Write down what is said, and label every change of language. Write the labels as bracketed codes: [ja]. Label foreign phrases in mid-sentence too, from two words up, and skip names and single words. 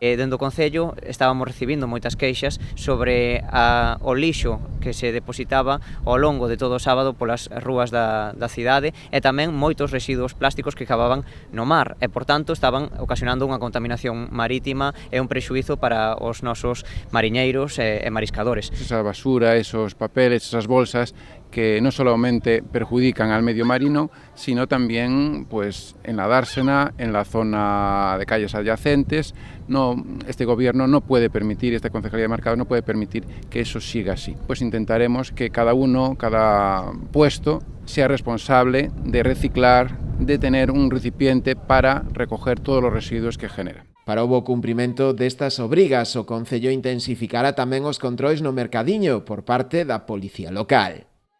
[gl] Dende o Concello estábamos recibindo moitas queixas sobre o lixo que se depositaba ao longo de todo o sábado polas rúas da cidade e tamén moitos residuos plásticos que acababan no mar e, por tanto, estaban ocasionando unha contaminación marítima e un prexuízo para os nosos mariñeiros e mariscadores. [es] Esa basura, esos papeles, esas bolsas que no solamente perjudican al medio marino, sino también pues, en la dársena, en la zona de calles adyacentes. No, este gobierno no puede permitir, esta Concejalía de Mercado no puede permitir que eso siga así. Pues intentaremos que cada puesto sea responsable de reciclar, de tener un recipiente para recoger todos los residuos que genera. [gl] Para o bo cumprimento destas obrigas, o Concello intensificará tamén os controis no mercadiño por parte da Policía Local.